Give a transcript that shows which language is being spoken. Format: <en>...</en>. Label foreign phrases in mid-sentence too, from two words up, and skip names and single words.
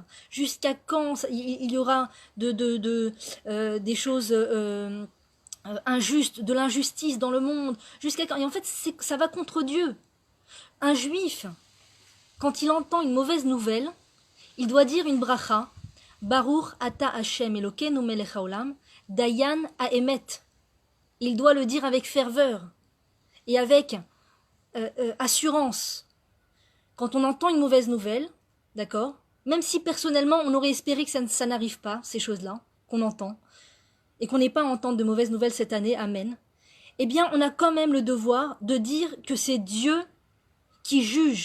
<fr>Jusqu'à quand il y aura des choses injuste, de l'injustice dans le monde, jusqu'à quand. Et en fait, ça va contre Dieu. Un juif, quand il entend une mauvaise nouvelle, il doit dire une bracha,</fr> <he>ברוך אתה ה' אלוקינו מלך העולם דיין האמת.</he> <fr>Il doit le dire avec ferveur et avec assurance. Quand on entend une mauvaise nouvelle, d'accord, même si personnellement on aurait espéré que ça n'arrive pas, ces choses-là, qu'on entend, et qu'on n'ait pas à entendre de mauvaises nouvelles cette année, amen, eh bien on a quand même le devoir de dire que c'est Dieu qui juge.</fr>